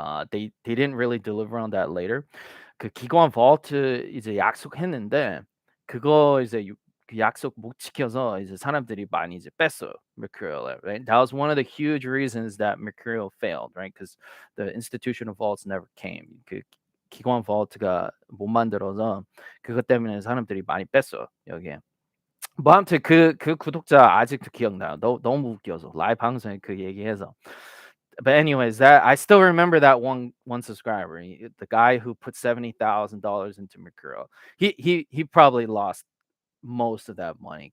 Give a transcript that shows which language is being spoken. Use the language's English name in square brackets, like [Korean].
[English] They didn't really deliver on that later. [Korean] 그 기관 vault 이제 약속했는데 그거 이제 그 약속 못 지켜서 이제 사람들이 많이 이제 뺐어요. [English] Mercurial, right? That was one of the huge reasons that Mercurial failed, right? Because the institutional vaults never came. [Korean] 그 기관 vault가 못 만들어서 그것 때문에 사람들이 많이 뺐어 여기에. 뭐 아무튼 그 구독자 아직도 기억나요. 너무 웃겨서 라이브 방송에 그 얘기해서. [English] But anyways, that I still remember that one subscriber, the guy who put $70,000 into Mercurial. He probably lost most of that money.